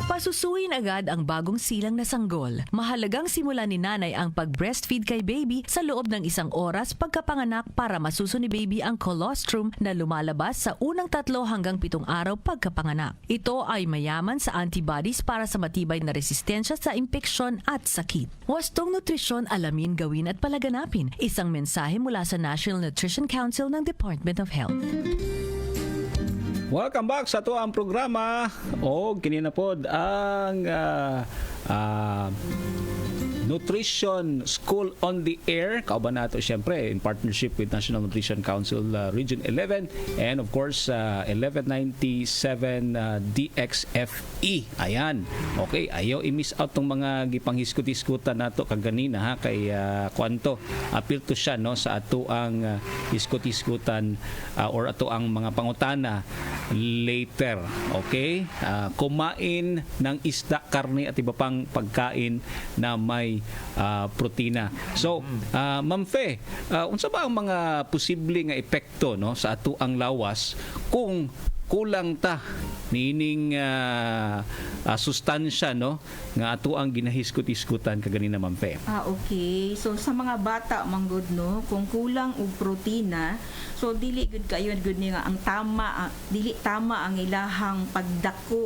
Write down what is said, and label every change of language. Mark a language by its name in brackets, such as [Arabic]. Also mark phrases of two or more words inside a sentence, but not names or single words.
[Filipino] Pasusuin agad ang bagong silang na sanggol. Mahalagang simula ni nanay ang pag-breastfeed kay baby sa loob ng 1 oras pagkapanganak para masuso ni baby ang colostrum na lumalabas sa unang 3 hanggang 7 araw pagkapanganak. Ito ay mayaman sa antibodies para sa matibay na resistensya sa impeksyon at sakit. Wastong nutrisyon, alamin, gawin at palaganapin. Isang mensahe mula sa National Nutrition Council ng Department of Health. [English] Welcome back [Cebuano] sa ang programa. Kini na pod ang Nutrition School on the Air. Kauban nato siyempre [English] in partnership with National Nutrition Council Region 11 and of course 1197 DXFE. Ayan. [Cebuano] Okay, ayaw i- [English] miss out [Cebuano] tong mga gipanghiskut-hiskutan nato kaganina ha kay kwanto. [English] Appeal to [Cebuano] siya no sa ato ang hiskut-hiskutan or ato ang mga pangutana later. Okay? [Filipino] Kumain ng isda, karne at iba pang pagkain na may protina. [Cebuano] So, Ma'am Fe, unsa ba ang mga posible nga epekto no sa ato ang lawas kung kulang ta nining sustansya no nga ato ang ginahiskut-hiskutan kaganina, Ma'am Fe? Okay. So sa mga bata manggod no, kung kulang og protina, so dili gud kayo gud ni nga ang tama, dili tama ang ilahang pagdako.